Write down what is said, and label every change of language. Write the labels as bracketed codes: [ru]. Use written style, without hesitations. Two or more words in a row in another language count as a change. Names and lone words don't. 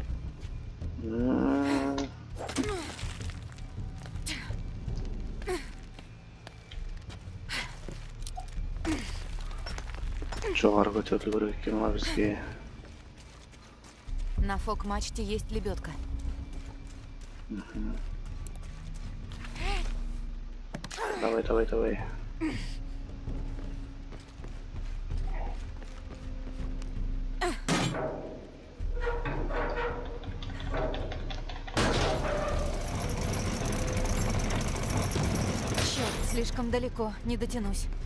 [kk] Жоғары көтерілу керек екен ма бізге? [ru] На фок-мачте есть лебедка. Давай, давай, давай. Черт, слишком далеко, не дотянусь.